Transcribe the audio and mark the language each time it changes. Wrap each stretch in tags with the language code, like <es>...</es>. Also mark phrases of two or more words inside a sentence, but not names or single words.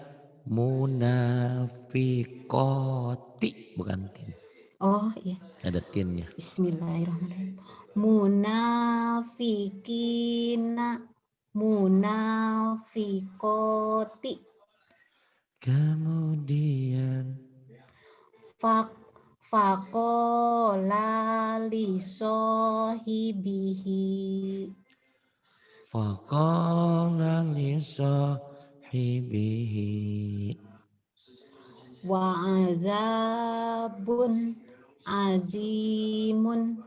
<id>Munafiqoti. Bukan tin. Oh iya. Ada tinnya.</id> <ar>Bismillahirrahmanirrahim. Munafikina. Munafikoti.</ar> <id>Kemudian.</id> <ar>Faqala li sahibihi. Faqala li sahibihi. Wa'adzabun azimun.</ar>